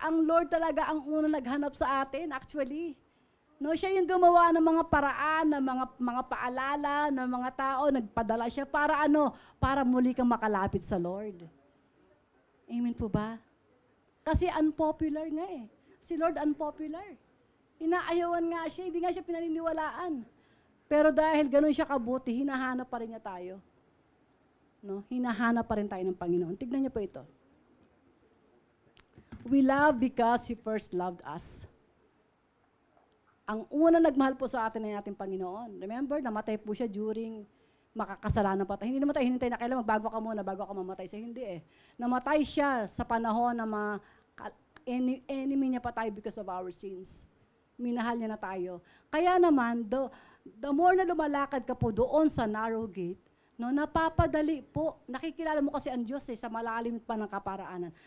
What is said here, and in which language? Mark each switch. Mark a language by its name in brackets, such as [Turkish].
[Filipino] Ang Lord talaga ang unang naghanap sa atin, actually. No, siya yung gumawa ng mga paraan, ng mga paalala, ng mga tao, nagpadala siya para para muli kang makalapit sa Lord. Amen po ba? Kasi unpopular nga eh. Si Lord unpopular. Inaayawan nga siya, hindi nga siya pinaniniwalaan. Pero dahil ganun siya kabuti, hinahanap pa rin niya tayo. No? Hinahanap pa rin tayo ng Panginoon. Tignan niyo po ito. [English] We love because He first loved us. [Filipino] Ang una nagmahal po sa atin ay ating Panginoon. Remember, namatay po siya during makakasalanan pa tayo. Hindi namatay, hinintay na kailan magbago ka muna bago ka mamatay. So hindi eh. Namatay siya sa panahon na enemy niya pa tayo [English] because of our sins. [Filipino] Minahal niya na tayo. Kaya naman, the more na lumalakad ka po doon sa narrow gate, no, napapadali po, nakikilala mo kasi ang Diyos sa malalim pa ng kaparaanan.